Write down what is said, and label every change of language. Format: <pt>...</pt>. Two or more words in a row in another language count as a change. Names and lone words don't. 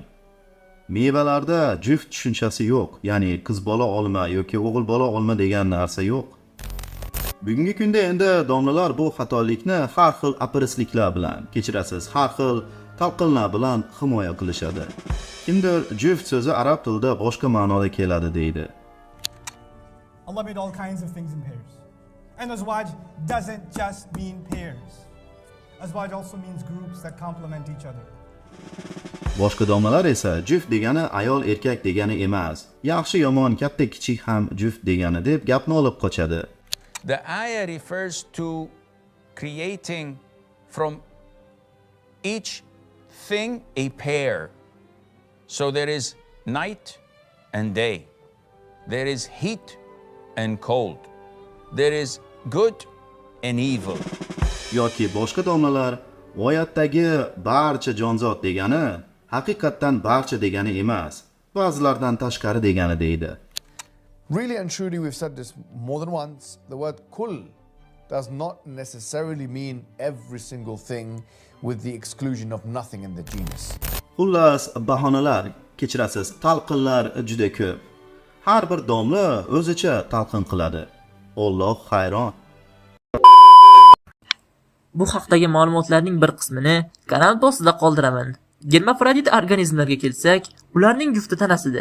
<uz>Mevalarda juft tushunchasi yo'q, ya'ni qiz bola olma yoki o'g'il bola olma degan narsa yo'q. Bugungi kunda endi domlalar bu xatolikni har xil apirisliklar bilan, kechirasiz, har xil talqinlar bilan himoya qilishadi. Kimdir juft so'zi arab tilida boshqa ma'noda keladi deydi.</uz> <en>Allah made all kinds of things in pairs. And azwaj doesn't just mean pairs. Azwaj also means groups that complement each other.</en> <uz>Boshqa domlalar esa juft degani ayol erkak degani emas, yaxshi yomon katta kichik ham juft degani deb gapni olib qochadi.</uz> <en>The ayah refers to creating from each thing a pair. So there is night and day. There is heat and cold. There is good and evil.</en> <uz>Yoki boshqa domlalar oyatdagi barcha jonzot degani haqiqatdan barcha degani emas, ba'zilardan tashqari degani deydi.</uz> <en>Really and truly, we've said this more than once, the word kull does not necessarily mean every single thing with the exclusion of nothing in the genus.</en> <uz>Xullas, bahonalar, kechirasiz, talqinlar juda ko'p. Har bir domla o'zicha talqin qiladi. Alloh hayron. Bu haqdagi ma'lumotlarning bir qismini kanal postida qoldiraman. Germafrodit organizmlarga kelsak, ularning jufti tanasida.</uz>